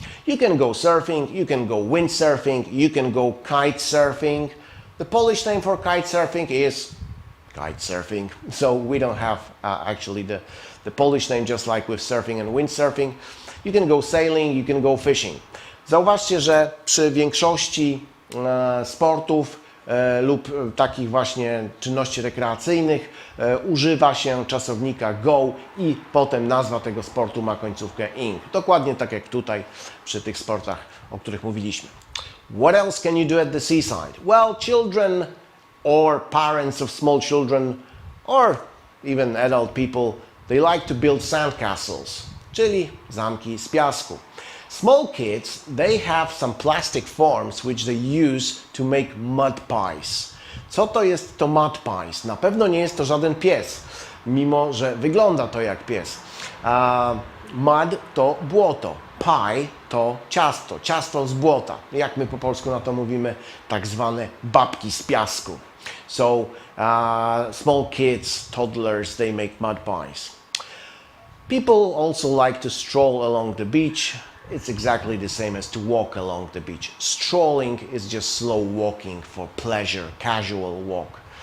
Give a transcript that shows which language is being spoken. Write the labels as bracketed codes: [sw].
[en] You can go surfing, you can go windsurfing, you can go kite surfing. The Polish name for kite surfing is kite surfing. So we don't have actually the Polish name, just like with surfing and windsurfing. You can go sailing, you can go fishing. [pl] Zauważcie, że przy większości sportów lub takich właśnie czynności rekreacyjnych używa się czasownika go i potem nazwa tego sportu ma końcówkę ing. Dokładnie tak jak tutaj przy tych sportach, o których mówiliśmy. [en] What else can you do at the seaside? Well, children or parents of small children or even adult people, they like to build sandcastles, [pl] czyli zamki z piasku. [en] Small kids, they have some plastic forms which they use to make mud pies. [pl] Co to jest to mud pies? Na pewno nie jest to żaden pies, mimo że wygląda to jak pies. Mud to błoto, pie to ciasto z błota. Jak my po polsku na to mówimy? Tak zwane babki z piasku. [en] So small kids, toddlers, they make mud pies. People also like to stroll along the beach. It's exactly the same as to walk along the beach. Strolling is just slow walking for pleasure, casual walk.